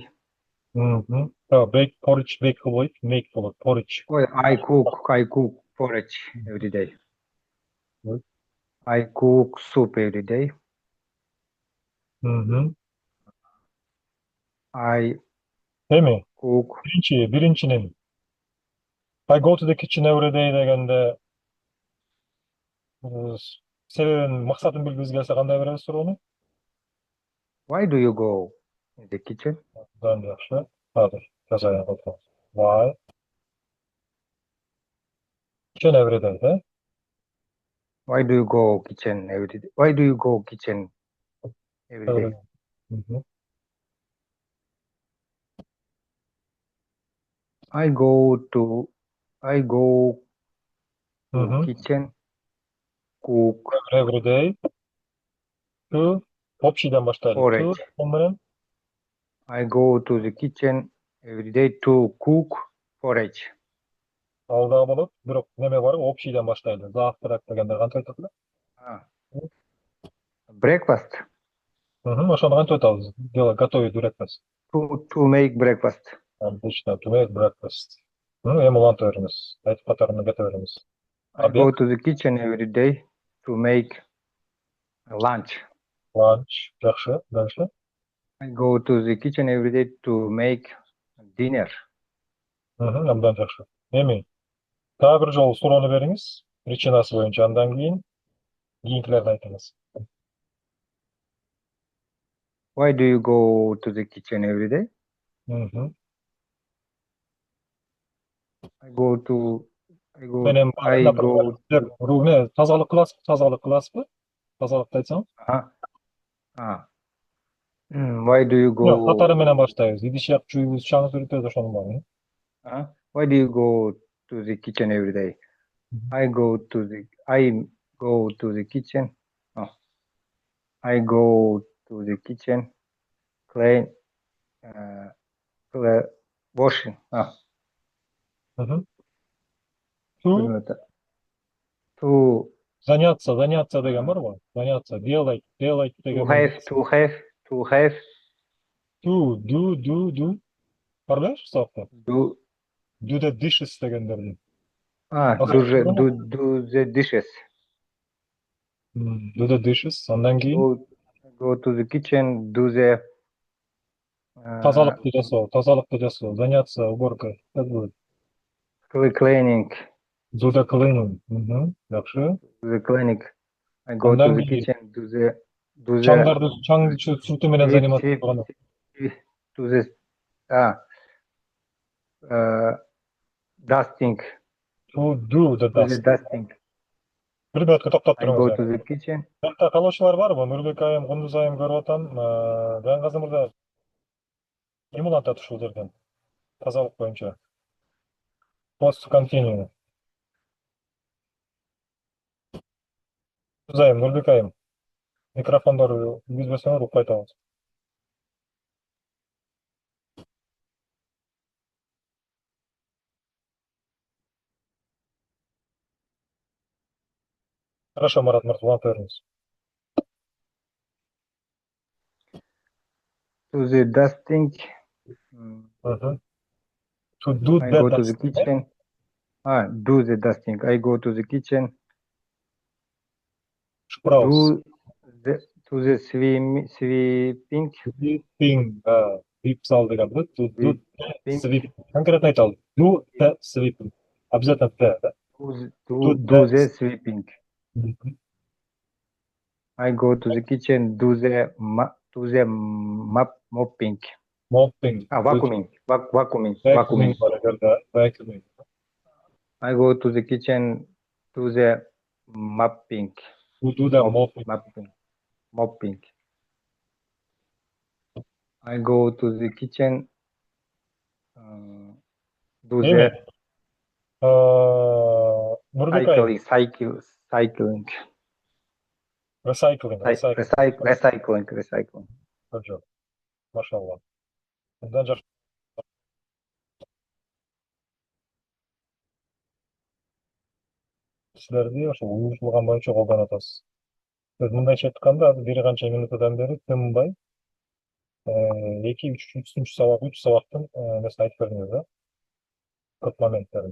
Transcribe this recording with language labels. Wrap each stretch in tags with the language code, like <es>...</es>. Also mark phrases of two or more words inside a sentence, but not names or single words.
<en>Mhm. Oh, bake porridge, bake what? Make porridge. Well, I cook porridge every day. Good. I cook soup every day. Mhm. I</en> <tr>Değil mi?</tr> <en>cook.</en> <ky>Birincinin</ky> <en>I go to the kitchen every day</en> <ky>дегенде себебин, максатын билгибиз келсе кандай беребиз суроону?</ky> <en>Why do you go in the kitchen?</en> <ky>Абдан жакшы. Азыр жазайын отурабыз.</ky> <en>Why? Kitchen every day, да? Why do you go kitchen every day? Why do you go kitchen every Every day? day. Mhm. I go to I go to Mhm. kitchen cook Every day. To</en> <ky>общийден баштайлы.</ky> <en>To porridge.</en> <ky>менен</ky> <en>I go to the kitchen every day to cook porridge.</en> <ky>ал дагы болот. Бирок неме бар, общийден баштайлы. Завтрак дегенде кантип айтат эле?</ky> <en>Ah, breakfast</en> <ky>Ошону кантип айтабыз? Готовить breakfast.</ky> <en>to make breakfast. Отлично. To make breakfast.</en> <ky>Эми улантып бериңиз. Айтып катарында кете бериңиз.</ky> <en>I</en> <ru>Обед,</ru> <en>go to the kitchen every day to make lunch. lunch.</en> <ky>Жакшы. Дальше.</ky> <en>I go to the kitchen every day to make dinner.</en> <ky>Абдан жакшы. Эми дагы бир жолу суроону бериңиз. Причинасы боюнча, андан кийинкилерди айтыңыз.</ky> <en>Why do you go to the kitchen every day? Мгм. I go to I go</en> <ky>Менен</ky> <en>I</en> <ru>например,</ru> <en>go</en> <ky>силер тазалык кыласызбы? Тазалык кыласызбы? Тазалыкты айтсаңыз.</ky> <en>uh, ah. Why do you</en> <ky>Жок, катары</ky> <en>go</en> <ky>менен баштайбыз. Идиш жаап жууйбуз, чаңы сүрүтөбүз, ошонун баары.</ky> <en>Why do you go to the kitchen every day? I go to the kitchen. Oh, I go to the kitchen clean uh, washing. Мгм. To To</en> <ky>заняться деген uh, барбы?</ky> <ru>Заняться, делать</ru> <en>to</en> <ky>деген</ky> <en>have</en> <ky>менен.</ky> <en>to have to have Do.</en> <ky>Бар белеңби сабакта?</ky> <en>do Do the dishes дегендерди. do the dishes. Do the dishes.</en> <ky>Андан кийин</ky> <en>Go to the kitchen, do the uh,</en> <ky>тазалыкты жасоо,</ky> <ru>заняться уборкой. Как будет?</ru> <en>cleaning. Do the cleaning. Жакшы. The cleaning. I go to</en> <ky>Андан</ky> <en>the</en> <ky>кийин</ky> <en>kitchen, do the</en> <ky>чаңды сүртүү менен</ky> <en>sweep,</en> <ru>заниматься</ru> <en>sweep,</en> <ky>болгону.</ky> <en>sweep, do the uh, uh, dusting, Do the do the dust. dusting.</en> <ky>Бир мүнөткө токтоп</ky> <en>I</en> <ky>туруңуз.</ky> <en>go to the kitchen.</en> <ky>Калоочулар барбы? Нурбек айым, Кундуз айым көрүп атам. Жангазы мырза ким улантат ушул жерден? Тазалык боюнча.</ky> <en>Post to continue.</en> <ky>Кундуз айым, Нурбек айым. Микрофондорду киргизбесеңер угуп кайтабыз. Хорошо, Марат мырза, улантып бериңиз.</ky> <en>To the dusting. To do I the go to the dust. kitchen. Do the dusting. I go to the kitchen. Шпраус. Do the to the sweeping. Sweeping. Sweep</en> <ky>зал деген да.</ky> <en>To do the Sweeping. sweep.</en> <ky>Конкретно айталы.</ky> <en>Do the sweeping. Обязательно the, да? Do Do the. the sweeping. I go to the kitchen. Do the mopping. Mopping. Vacuuming. Vacuuming. Vacuuming Vacuuming.</en> <tr>var herhalde. Vacuuming.</tr> <en>I go to the kitchen. Do the mopping. To do the mopping. Mopping. I go to the kitchen. Do</en> <tr>Değil mi?</tr> <en>the</en> <ky>Nurbek ayım.</ky> <en>cycling. Recycling, recycling. Recycling.</en> <tr>Çok. Maşallah. Bundan жакшы.</tr> <ky>Силерди ошо уюштурулган боюнча колдонуп атабыз. Biz мындайча айтканда азыр бир канча минутадан бери тынбай 2-3 сабак, 3 сабактын эмесин айтып бердиңиз да, көп моменттерин.</ky>